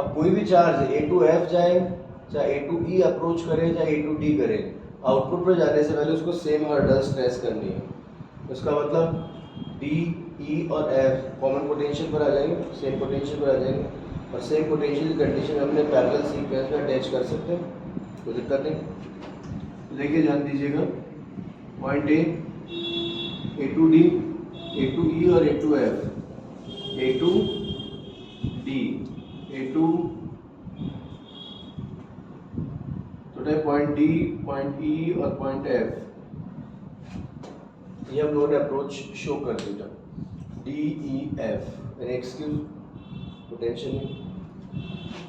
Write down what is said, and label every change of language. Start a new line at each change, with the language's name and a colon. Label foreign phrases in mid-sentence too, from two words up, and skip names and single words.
Hindi: अब कोई भी चार्ज A2F जाए, चाहे A2E अप्रोच करे, चाहे A2D करे, आउटपुट पर जाने से पहले उसको
English: same hurdles
Hindi: ट्रेस करनी है। उसका मतलब D, E और F
English: common potential
Hindi: पर आ जाएंगे,
English: same potential
Hindi: पर आ जाएंगे, और
English: same potential condition
Hindi: हमने
English: parallel sequence
Hindi: में अटैच कर सकते हैं, कोई दिक्कत नहीं। देखिए, ध्यान दीजिएगा, पॉइंट ए, A2D, A2E और A2F, A2D, A2, तो पॉइंट D, पॉइंट E और पॉइंट F, ये हम लोगों ने
English: approach show
Hindi: कर दिया, DEF, यानी
English: excuse potential
Hindi: नहीं।